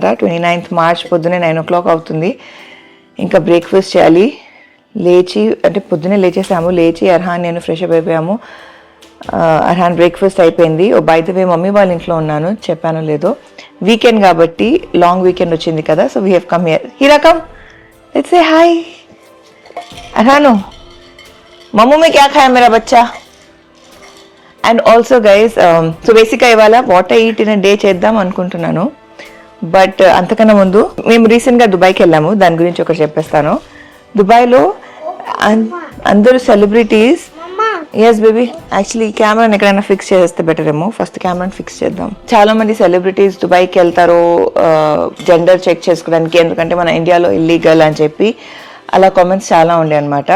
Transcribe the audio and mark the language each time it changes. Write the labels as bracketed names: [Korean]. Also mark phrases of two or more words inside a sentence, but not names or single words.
[Telugu] 29th మార్చ్ పొద్దునే 9 o'clock అవుతుంది. ఇంకా బ్రేక్ఫాస్ట్ చేయాలి. లేచి అంటే పొద్దునే లేచేసాము, లేచి అర్హాన్ నేను [English] fresh up [Telugu] అయిపోయాము. అర్హాన్ బ్రేక్ఫాస్ట్ అయిపోయింది. [English] oh by the way [Telugu] మమ్మీ వాళ్ళ ఇంట్లో ఉన్నాను, చెప్పాను లేదో. వీకెండ్ కాబట్టి [English] long weekend [Telugu] వచ్చింది కదా, [English] so we have come here. [Hindi] హీరా [English] come, let's say hi. [Hindi] అర్హాను, मम्मी में क्या खाया मेरा बच्चा. [English] and also guys, [Telugu] సో బేసిక్గా ఇవాళ [English] what I eat in a day [Telugu] చేద్దాం అనుకుంటున్నాను. బట్ అంతకన్నా ముందు మేము రీసెంట్గా దుబాయ్కి వెళ్ళాము, దాని గురించి ఒకటి చెప్పేస్తాను. దుబాయ్లో అందరూ సెలబ్రిటీస్. [English] yes baby, [Telugu] యాక్చువల్లీ ఈ కెమెరాని ఎక్కడైనా ఫిక్స్ చేస్తే బెటర్ ఏమో. ఫస్ట్ కెమెరాని ఫిక్స్ చేద్దాం. చాలా మంది సెలబ్రిటీస్ దుబాయ్కి వెళ్తారు [English] gender check [Telugu] చేసుకోవడానికి, ఎందుకంటే మన ఇండియాలో ఇల్లీగల్ అని చెప్పి అలా కామెంట్స్ చాలా ఉండే అనమాట.